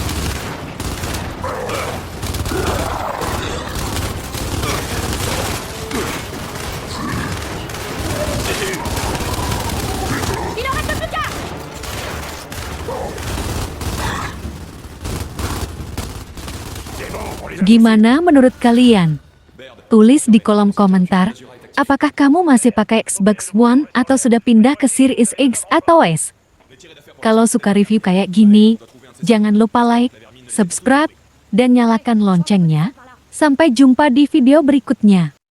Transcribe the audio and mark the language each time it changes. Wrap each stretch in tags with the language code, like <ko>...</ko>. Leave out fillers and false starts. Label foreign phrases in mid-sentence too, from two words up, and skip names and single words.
<fr>Il en reste plus qu'un! C'est bon, on les a...</fr> <id>Gimana menurut kalian? Tulis di kolom komentar, apakah kamu masih pakai Xbox One atau sudah pindah ke Series X atau S? Kalau suka review kayak gini, jangan lupa</id> <en>like, subscribe,</en> <id>dan nyalakan loncengnya. Sampai jumpa di video berikutnya.</id>